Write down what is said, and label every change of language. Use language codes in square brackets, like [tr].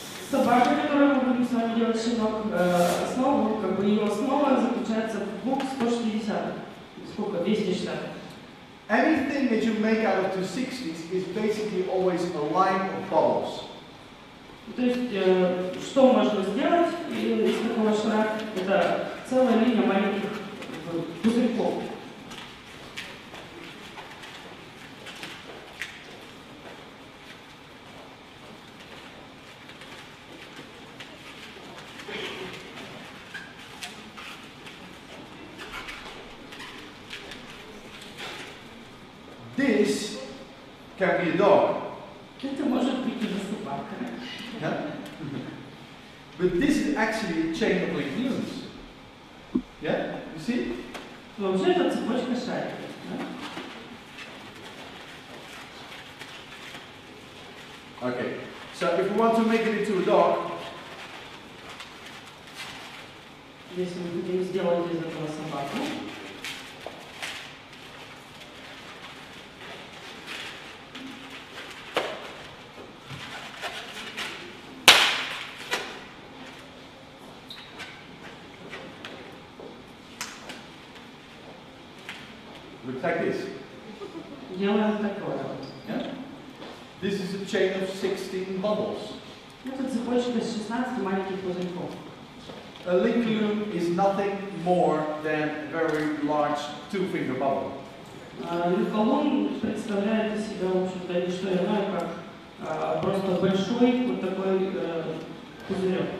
[ru] Собака, которую мы будем с вами делать щенок, основу, как бы ее основа заключается в 260. Сколько? 260. [en] Anything that you make out of 260s is basically always a line of bubbles. [ru] То есть, что можно сделать из такого шара? Это целая линия маленьких пузырьков. [en] This can be a dog. [ru] Это может быть и собака. [en] Yeah? But this is actually a chain of link balloons. Yeah? You see? [ru] Вообще это цепочка шариков. [en] Okay. So if we want to make it into a dog, [ru] Если мы хотим сделать из этого собаку, [en] looks like this. [ru] делаем такое. [en] Yeah? This is a chain of 16 bubbles. [ru] Это цепочка из 16 маленьких пузырьков. [en] A link balloon is nothing more than a very large 2-finger bubble. [ru] Линколон представляет из себя, в общем-то, не что иное, как просто большой вот такой пузырек.